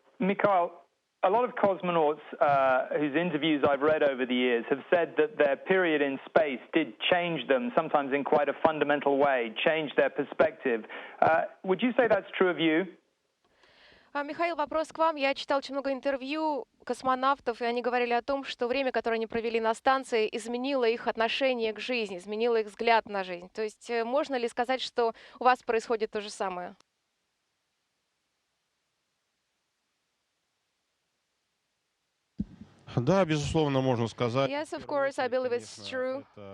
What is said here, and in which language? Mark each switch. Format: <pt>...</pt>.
<en>Mikhail, a lot of cosmonauts whose interviews I've read over the years have said that their period in space did change them, sometimes in quite a fundamental way, change their perspective. Would you say that's true of you?</en> <ru>Михаил, вопрос к вам. Я читал очень много интервью космонавтов, и они говорили о том, что время, которое они провели на станции, изменило их отношение к жизни, изменило их взгляд на жизнь. То есть можно ли сказать, что у вас происходит то же самое? Да, безусловно, можно сказать.</ru> <en>Yes, of course, I believe it's true.</en>